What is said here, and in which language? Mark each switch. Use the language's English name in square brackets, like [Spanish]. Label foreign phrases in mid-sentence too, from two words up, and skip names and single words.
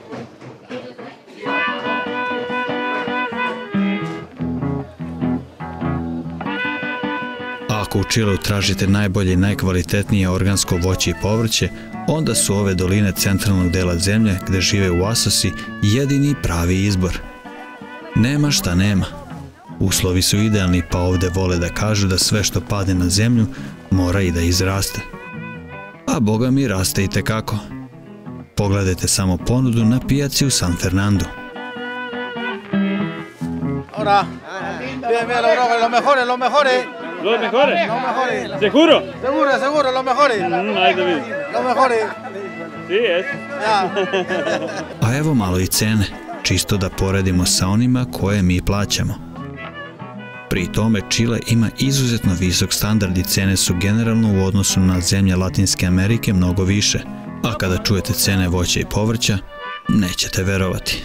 [Serbian] Ako u Čileu tražite najbolje i najkvalitetnije organsko voće i povrće, onda su ove doline centralnog dela zemlje gde žive uasosi jedini pravi izbor. Nema šta nema. Uslovi su idealni, pa ovde vole da kažu da sve što padne na zemlju mora i da izraste. A boga mi raste i tekako. Pogledajte samo ponudu na pijaci u San Fernando. [Spanish] Hola. Bien, bien, los mejores. Los mejores? Los mejores. Seguro? Seguro, los mejores. [Serbian] Ajde vidim. [Spanish] Los mejores. Si, [Serbian] jes? Ja. A evo malo i cene, čisto da poredimo sa onima koje mi plaćamo. Pri tome Čile ima izuzetno visok standard i cene su generalno u odnosu na zemlje Latinske Amerike mnogo više, a kada čujete cene voća i povrća, nećete verovati.